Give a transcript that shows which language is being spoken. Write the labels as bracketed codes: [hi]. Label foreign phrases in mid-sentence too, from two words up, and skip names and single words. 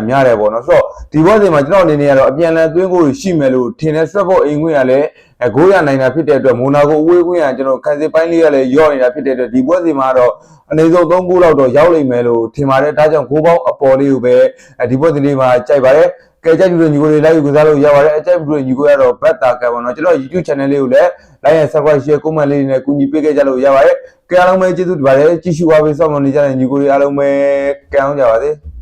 [my] များတယ်ပေါ့နော်ဆိုတော့ဒီဘောစဉ်မှာကျွန်တော်အနေနဲ့ကတော့အပြန်လည်သွင်းဂိုးတွေရှိမယ်လို့ထင်တယ် Stratford အိမ်ခွင့်ရလည်းဂိုးရနိုင်တာဖြစ်တဲ့အတွက်မိုနာကိုအဝေးခွင့်ရကျွန်တော်ခံစစ်ပိုင်းလေးကလည်းရော့နေတာဖြစ်တဲ့အတွက်ဒီပွဲစဉ်မှာတော့အနေဆုံး3ဂိုးလောက်တော့ရောက်လိမ့်မယ်လို့ထင်ပါတယ်ဒါကြောင့်ဂိုးပေါင်းအပေါ်လေးကိုပဲဒီပွဲစဉ်လေးမှာကြိုက်ပါတယ်ကဲကြိုက်ပြီးညီကိုတွေ like ကစားလို့ရပါတယ်အကြိုက်ပြီးညီကိုရတော့ဘတ်တာကပေါ့နော်ကျွန်တော် YouTube channel လေးကိုလည်း [en] like and subscribe share comment [my] လေးနဲ့ကူညီပေးခဲ့ကြလို့ရပါတယ်ကဲအားလုံးပဲကျေးဇူးတင်ပါတယ်ကြည့်ရှုပါပေးစောင့်မျှော်နေကြတဲ့ညီကိုတွေအားလုံးပဲကံအောင်ကြပါစေ